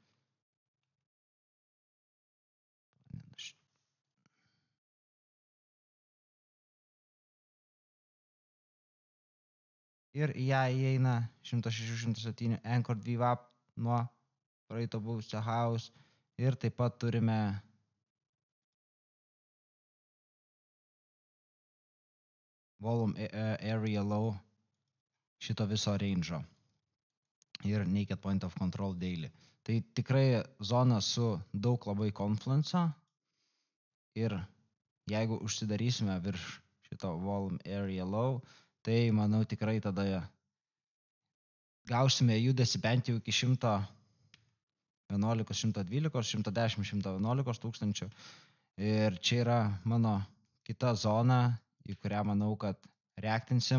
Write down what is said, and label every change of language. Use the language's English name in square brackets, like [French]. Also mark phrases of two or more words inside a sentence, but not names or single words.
[Lithuanian] ir į ją įeina 106-107 [English] Anchored VWAP [Lithuanian] nuo praeito buvusio house ir taip pat turime [English] volume area low [Lithuanian] šito viso range'o ir [English] naked point of control daily. [Lithuanian] Tai tikrai zona su daug labai confluence'o ir jeigu užsidarysime virš šito [English] volume area low, [Lithuanian] tai manau tikrai tada gausime judesi bent jau iki 111, 112, 110, 111 tūkstančių. Ir čia yra mano kita zona, į kurią manau, kad reaktinsim.